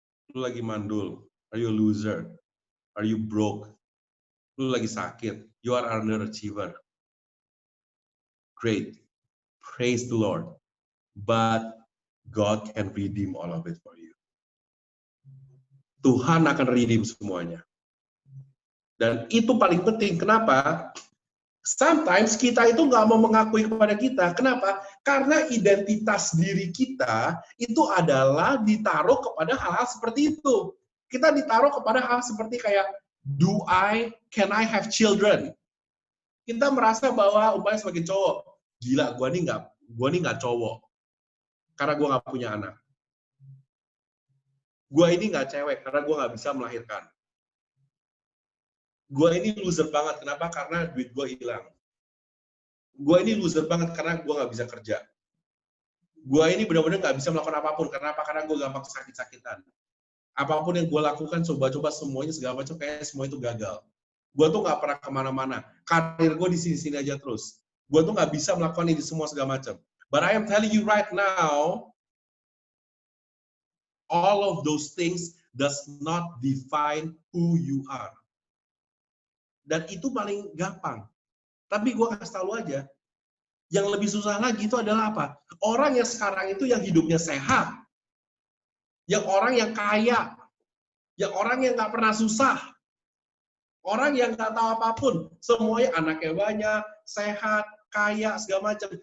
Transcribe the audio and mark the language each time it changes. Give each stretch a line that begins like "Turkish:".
Indonesian: Lu lagi mandul?
English: Are you a loser? Are you broke?
Indonesian: Lu lagi sakit?
English: You are underachiever. Great. Praise the Lord. But God can redeem all of it for you.
Indonesian: Tuhan akan redeem semuanya. Dan itu paling penting. Kenapa?
English: Sometimes
Indonesian: kita itu nggak mau mengakui kepada kita. Kenapa? Karena identitas diri kita itu adalah ditaruh kepada hal-hal seperti itu. Kita ditaruh kepada hal seperti kayak,
English: can I have children?
Indonesian: Kita merasa bahwa umpamanya sebagai cowok, gila, gua nih nggak cowok. Karena gua nggak punya anak. Gua ini nggak cewek, karena gua nggak bisa melahirkan. Gua ini loser banget. Kenapa? Karena duit gua hilang. Gua ini loser banget karena gua nggak bisa kerja. Gua ini benar-benar nggak bisa melakukan apapun. Kenapa? Karena gua gampang sakit-sakitan. Apapun yang gua lakukan, coba-coba semuanya segala macam, kayak semua itu gagal. Gua tuh nggak pernah kemana-mana. Karir gua di sini-sini aja terus. Gua tuh nggak bisa melakukan ini semua segala macam.
English: But I am telling you right now, all of those things does not define who you are.
Indonesian: Dan itu paling gampang. Tapi gue kasih tahu aja, yang lebih susah lagi itu adalah apa? Orang yang sekarang itu yang hidupnya sehat, yang orang yang kaya, yang orang yang nggak pernah susah, orang yang nggak tahu apapun, semuanya anaknya banyak, sehat, kaya, segala macam.